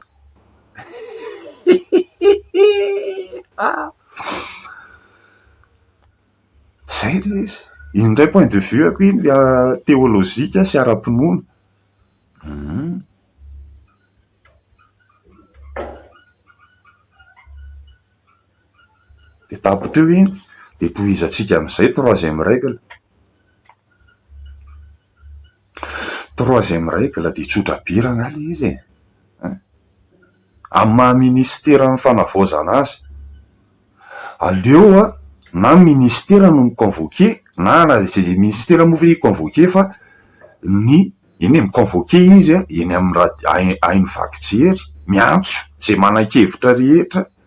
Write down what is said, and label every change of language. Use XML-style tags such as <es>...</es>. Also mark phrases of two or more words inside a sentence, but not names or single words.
<mg>Zay le izy. Indray</mg> <fr>point de vue</fr> <mg>ako iny teolojika sy ara-pinoana. De tapotreo iny de tohizatsika amin'izay</mg> <fr>troisième règle. Troisième règle</fr> <mg>de tsotra birana le izy amin'ny maha ministera amin'ny fanavozana azy. Aleo na ministera no miconvoqué, na ministera moa ve convoqué fa iny miconvoqué izy eny amin'ny hainy vaky jery, miantso zay manan-kevitra rehetra,</mg>